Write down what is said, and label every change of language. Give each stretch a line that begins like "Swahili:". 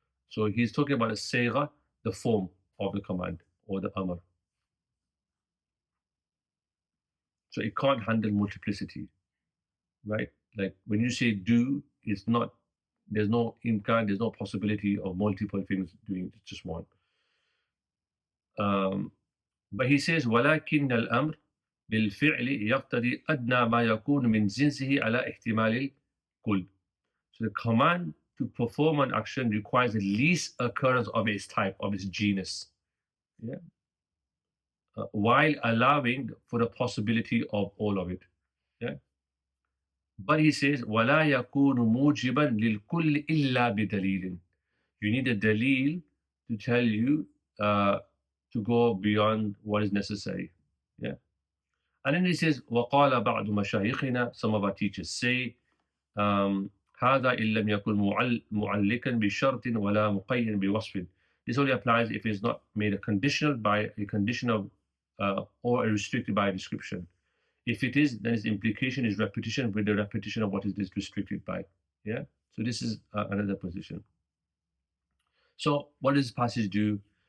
English: So he's talking about a sayra, the form of the command or the amr. So it can't handle multiplicity, right? Like when you say do, it's not, there's no imkan, there's no possibility of multiple things doing just one. But he says,
Arabic: ولكن الأمر بالفعل يقتضي أدنى ما يكون من جنسه على احتمال الكل.
English: So the command to perform an action requires the least occurrence of its type, of its genus. Yeah. While allowing for the possibility of all of it. Yeah. But he says,
Arabic: ولا يكون موجبا للكل إلا بدليل.
English: You need a dalil to tell you to go beyond what is necessary. Yeah. And then he says,
Arabic: وقال بعض مشايخنا,
English: some of our teachers say,
Arabic: هذا إن لم يكن معلقا بشرط ولا مقيد بوصف.
English: This only applies if it's not made a conditional by a conditional or a restricted by a description. If it is, then its implication is repetition with the repetition of what it is restricted by. Yeah. So this is another position. So what does this passage do?